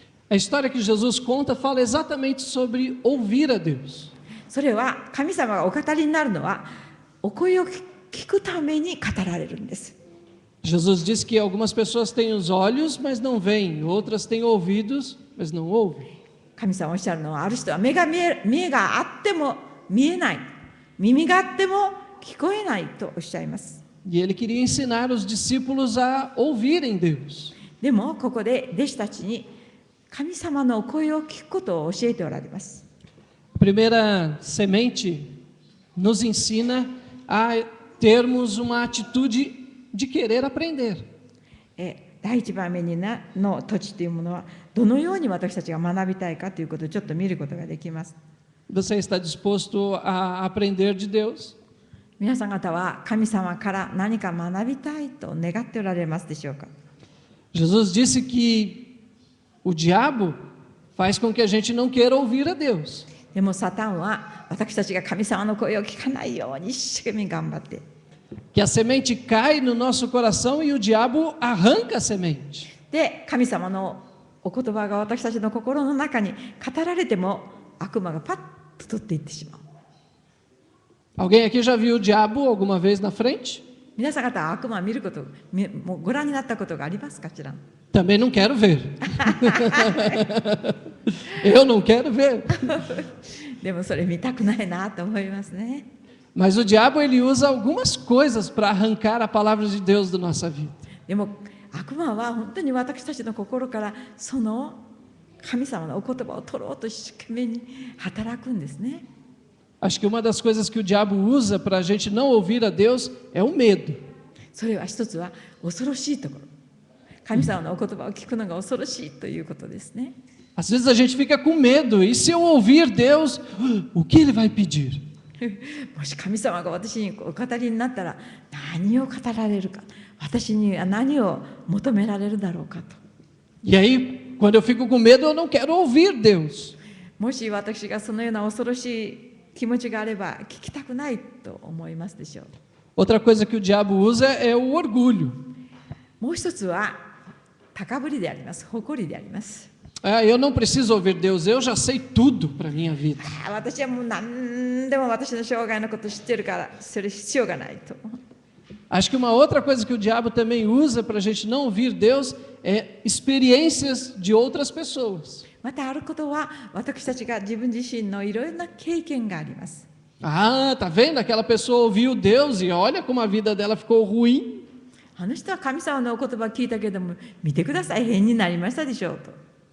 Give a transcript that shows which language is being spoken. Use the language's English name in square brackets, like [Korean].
[Portuguese] A história que Jesus conta fala exatamente sobre ouvir a Deus. [Japanese] それは神様がお語りになるのはお声を聞くために語られるんです。 [Portuguese] Jesus diz que algumas pessoas têm os olhos, mas não veem, outras têm ouvidos, mas não ouvem. [Japanese] 神様おっしゃるのは、ある人は目があっても見えない、耳があっても聞こえないとおっしゃいます。 [Portuguese] E ele queria ensinar os discípulos a ouvirem Deus. [Japanese] でもここで弟子たちに神様のお声を聞くことを教えておられます。 [Portuguese] A primeira semente nos ensina a termos uma atitude de querer aprender. [Japanese] 第一番目の土地というものはどのように私たちが学びたいかということをちょっと見ることができます。 [Portuguese] Você está disposto a aprender de Deus? [Japanese] 皆さん方は神様から何か学びたいと願っておられますでしょうか。 [Portuguese] Jesus disse que o diabo faz com que a gente não queira ouvir a Deus. [Japanese] でもサタンは私たちが神様の声を聞かないように一生懸命頑張って、 [Portuguese] Que a semente cai no nosso coração e o diabo arranca a semente. [Japanese] で神様のお言葉が私たちの心の中に語られても悪魔がパッと取っていってしまう。 [Portuguese] Alguém aqui já viu o diabo alguma vez na frente? [Japanese] 皆さん方は悪魔を見ることもうご覧になったことがありますかしら。 [Portuguese] Também não quero ver. Eu não quero ver. [Japanese] でもそれ見たくないなと思いますね。 [Portuguese] Mas o diabo ele usa algumas coisas para arrancar a palavra de Deus da nossa vida. [Japanese] でも悪魔は本当に私たちの心からその神様のお言葉を取ろうと一生懸命に働くんですね。 [Portuguese] Acho que uma das coisas que o diabo usa para a gente não ouvir a Deus é o medo. [Japanese] それは一つは恐ろしいところ。神様のお言葉を聞くのが恐ろしいということですね。 [Portuguese] Às vezes a gente fica com medo. E se eu ouvir Deus, o que Ele vai pedir? [Japanese] もし神様が私にお語りになったら何を語られるか、私には何を求められるだろうかと。 [Portuguese] E aí, quando eu fico com medo, eu não quero ouvir Deus. [Japanese] もし私がそのような恐ろしい気持ちがあれば聞きたくないと思いますでしょう。 [Portuguese] Outra coisa que o diabo usa é o orgulho. [Japanese] もう一つは高ぶりであります。誇りであります。 [Portuguese] Eu não preciso ouvir Deus, eu já sei tudo para a minha vida. [Japanese] 私はもう何でも私の生涯のことを知ってるからそれ必要がないと。 [Portuguese] Acho que uma outra coisa que o diabo também usa para a gente não ouvir Deus é experiências de outras pessoas. [Japanese] またあることは私たちが自分自身のいろいろな経験があります。 [Portuguese] Ah, tá vendo? Aquela pessoa ouviu Deus e olha como a vida dela ficou ruim. [Japanese] あの人は神様のお言葉を聞いたけども見てください変になりましたでしょうと。